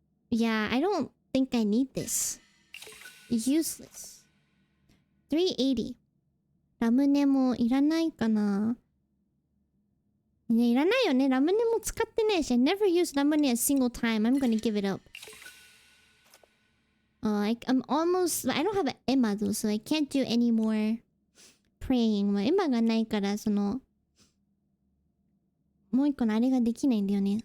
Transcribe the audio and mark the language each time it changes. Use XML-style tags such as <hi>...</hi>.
<en>Yeah, I don't think I need this. Useless. 380.</en> <ja>ラムネもいらないかな。ね、いらないよね。ラムネも使ってないし。</ja> <en>I never used ラムネ a single time. I'm gonna give it up. I'm almost... I don't have an Emma though, so I can't do any more praying.</en> <ja>まあ、エマがないから、もう一個のあれができないんだよね。</ja>